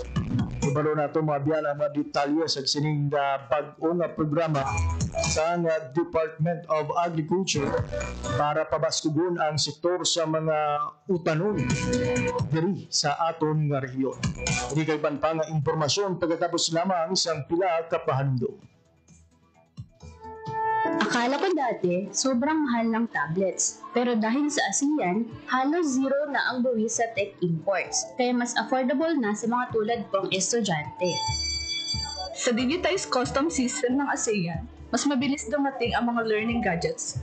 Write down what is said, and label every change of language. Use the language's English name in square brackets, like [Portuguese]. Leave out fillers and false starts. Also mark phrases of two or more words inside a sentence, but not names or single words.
[Hiligaynon] Ibalo na ito mga biyan ang mga detalye sa sining bag-o nga programa sa Department of Agriculture para pabaskugon ang sektor sa mga utanon diri sa aton nga rehiyon. Hindi kay bantang impormasyon pagkatapos lamang sang pila ka pahandom. [Filipino] Akala ko dati, sobrang mahal ng tablets. Pero dahil sa ASEAN, halos zero na ang buwis sa [English] tech imports. [Filipino] Kaya mas affordable na sa mga tulad kong estudyante. Sa [English] digitized custom system [Filipino] ng ASEAN, mas mabilis dumating ang mga [English] learning gadgets.